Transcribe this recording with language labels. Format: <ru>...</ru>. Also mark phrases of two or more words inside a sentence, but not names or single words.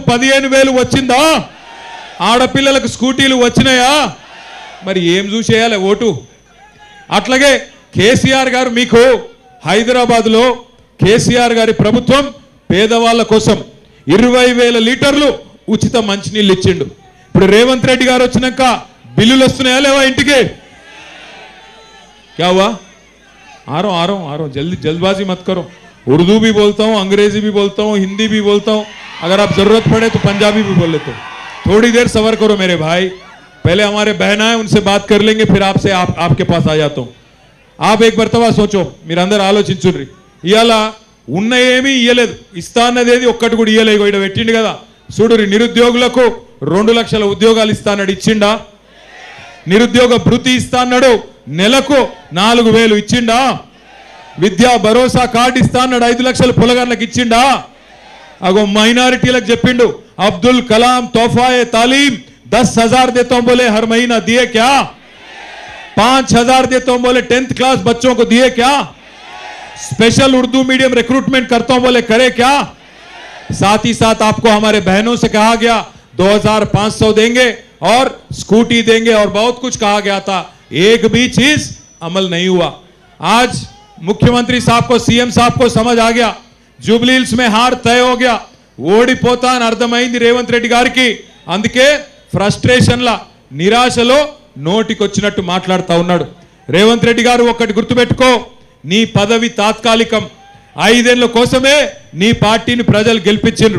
<te>15,000 వచ్చిందా ఆడపిల్లలకు స్కూటీలు వచ్చినాయా మరి ఏం చూసేయాలి ఓటు అట్లాగే కేసీఆర్ గారు మీకు హైదరాబాద్లో కేసీఆర్ గారి ప్రభుత్వం పేదవాళ్ళ కోసం 20,000 లీటర్లు ఉచిత మంచినీళ్ళు ఇచ్చిండు ఇప్పుడు రేవంత్ రెడ్డి గారు వచ్చినాక బిల్లులు వస్తున్నాయా లేవా ఇంటికి</te> <hi>क्या हुआ आ रहा हूँ जल्दबाजी मत करो उर्दू भी बोलता हूँ अंग्रेजी भी बोलता हूँ हिंदी भी बोलता हूँ अगर आप जरूरत पड़े तो पंजाबी भी बोल लेते हो थोड़ी देर सबर करो मेरे भाई पहले हमारे बहना है उनसे बात कर लेंगे फिर आपसे आपके पास आ जाता हूँ आप एक मरतबा सोचो</hi> <te>మీరు అందరూ ఆలోచించుర్రి ఇయాల ఉన్న ఏమీ ఇయ్యలేదు ఇస్తా అన్నదేది ఒక్కటి కూడా ఇయ్యలేదు ఇక్కడ పెట్టిండు కదా చూడురి నిరుద్యోగులకు 2 లక్షల ఉద్యోగాలు ఇస్తా అన్నాడు ఇచ్చిండా నిరుద్యోగ భృతి ఇస్తా అన్నాడు నెలకు 4,000 ఇచ్చిండా విద్యా భరోసా కార్డు ఇస్తా అన్నాడు 5 లక్షల పొలగాళ్ళకి ఇచ్చిండా అగో మైనారిటీలకు చెప్పిండు అబ్దుల్ కలాం తోఫాए तालीम 10,000</te> <hi>देता हूं बोले हर महीना दिए क्या 5,000 देता हूं बोले 10th क्लास बच्चों को दिए क्या स्पेशल उर्दू मीडियम रिक्रूटमेंट करता हूं बोले करे क्या साथ ही साथ आपको हमारे बहनों से कहा गया 2,500 देंगे और स्कूटी देंगे और बहुत कुछ कहा गया था एक भी चीज अमल नहीं हुआ आज मुख्यमंत्री साहब को, सीएम साहब को समझ आ गया, जुबली हिल्स में हार तय हो गया,</hi> <te>ఓడిపోతా అని అర్థమైంది రేవంత్ రెడ్డి గారికి. అందుకే ఫ్రస్ట్రేషన్ల నిరాశలో నోటికొచ్చినట్టు మాట్లాడుతూ ఉన్నాడు. రేవంత్ రెడ్డి గారు ఒక్కటి గుర్తుపెట్టుకో, నీ పదవి తాత్కాలికం. 5 ఏళ్ల కోసమే నీ పార్టీని ప్రజలు గెలిపించిండ్రు.</te>